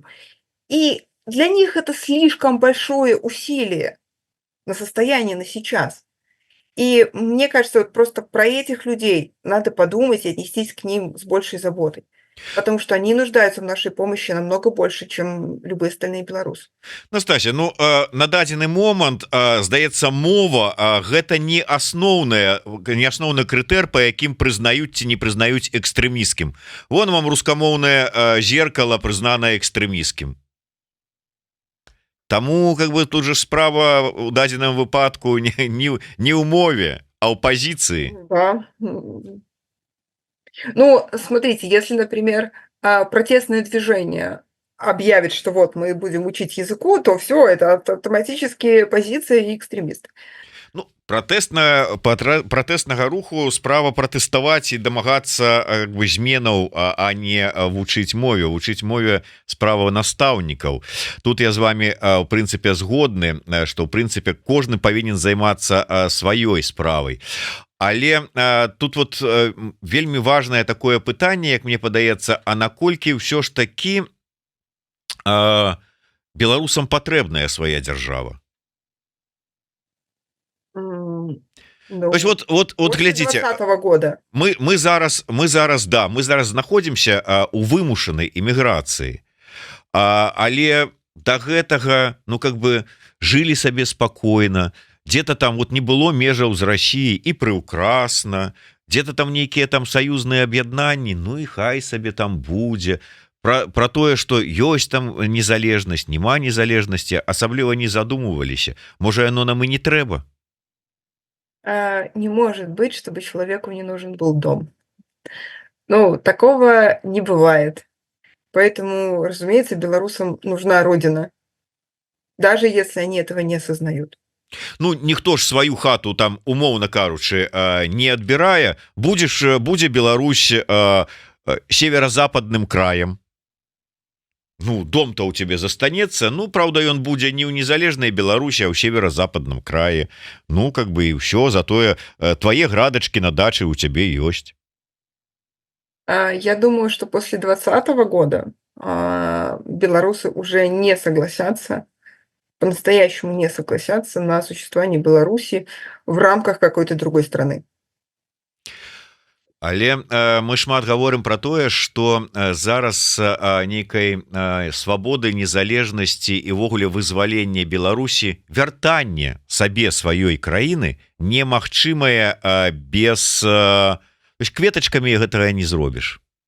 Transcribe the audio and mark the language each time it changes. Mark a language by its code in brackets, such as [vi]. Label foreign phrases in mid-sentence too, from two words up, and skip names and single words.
[ru] И для них это слишком большое усилие на состояние на сейчас. И мне кажется, вот просто про этих людей надо подумать и отнестись к ним с большей заботой. Потому что они нуждаются в нашей помощи намного больше, чем любые остальные белорусы. [be] Настасья, ну на дадзены момант здаецца мова гэта не асноўны крытэр по якім прызнаюць ці не прызнаюць экстрэміскім вон вам рускамоўнае зеркало прызнанае экстрэміскім Таму [ru] как бы [be] тут же справа у дадзеным выпадку не ў мове а ў пазіцыі [ru] Да. Ну, смотрите, если, например, протестное движение объявит, что вот мы будем учить языку, то все, это автоматически позиция и экстремист. [be] Ну, пратэснага руху справа пратэставаць і дамагацца зменаў а не вучыць мове справа настаўнікаў тут я з вами у прынцыпе згодны што ў прынцыпе кожны павінен займацца сваёй справай але тут вот вельмі важное такое пытанне як мне падаецца а наколькі ўсё ж такі беларусам патрэбная свая дзяржава [ru] Ну, то есть вот после [be] глядзіце [ru] 2020 года. [be] мы зараз знаходзімся у вымушанай эміграцыі але до гэтага ну [ru] как бы [be] жылі сабе спакойна где-то там вот не было межаў з Россией і прыўкрасна где-то там нейкія там саюзныя аб'яднанні ну і хай сабе там будзе про тое что ёсць там незалежнасць няма незалежнасці асабліва не задумываліся можа яно нам і не трэба [ru] Не может быть, чтобы человеку не нужен был дом. Ну, такого не бывает. Поэтому, разумеется, белорусам нужна родина, даже если они этого не осознают. [be] Ну ніхто ж сваю хату там умоўна кажучы не адбірае будзе Беларусь [ru] северо-западным краем [be] ну [ru] дом-то у тебе [be] застанецца ну правда ён будзе не ў незалежнай Беларусі а ў северо-западным краі ну [ru] как бы [be] і ўсё затое твае градачки на дачы у цябе ёсць [ru] Я думаю, что после 2020 года белорусы уже не согласятся, по-настоящему не согласятся на существование Беларуси в рамках какой-то другой страны. [be] Але мы шмат гаворым про тое что зараз нейкай свабоды незалежнасці і ввогуле вызвалення Беларусі вяртанне сабе сваёй краіны немагчымае без кветачкамі гэтага не зробіш